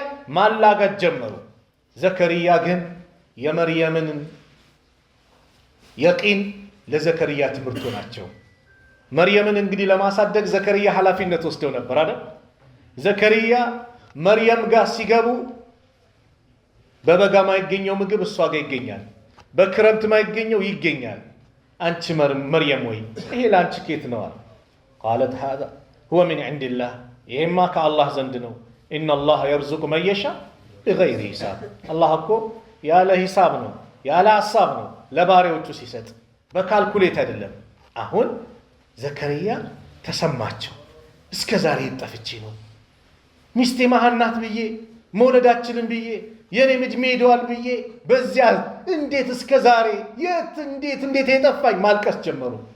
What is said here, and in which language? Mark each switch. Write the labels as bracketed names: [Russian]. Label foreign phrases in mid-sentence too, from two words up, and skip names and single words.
[Amharic] ማላገጥ ጀመሩ። ዘከርያ ግን የመርየምን የቂን ለዘከርያ ትምህርቱ ናቸው። መርየምን እንግዲህ ለማሳደግ ዘከርያ ኃላፊነት ወስደው ነበር አይደል? ዘከርያ መርየም ጋር ሲገቡ በበጋ ማይገኘው ምግብ እሷ ጋር ይገኛል፣ በክረምት ማይገኘው ይገኛል። አንቺ መርየም ወይ ይሄ ላንቺ ኬት ነው? ቃለት [Arabic] هذا هو من عند الله፣ [Amharic] ይሄማ ከአላህ ዘንድ ነው። [Arabic] ان الله يرزق من يشاء بغير حساب፣ [Amharic] አላህ እኮ ያለ ሂሳብ ነው ያለ ሐሳብ ነው ለባሪያዎቹ ሲሰጥ፣ በካልኩሌት አይደለም። አሁን ዘከርያ ተሰማቸው። እስከ ዛሬ ጠፍቼ ነው ሚስቴ መሃናት ብዬ መውለዳችንን ብዬ የኔም እድሜ ሄደዋል ብዬ በዚያ እንዴት እስከ ዛሬ እንዴት የጠፋኝ ማልቀስ ጀመሩ።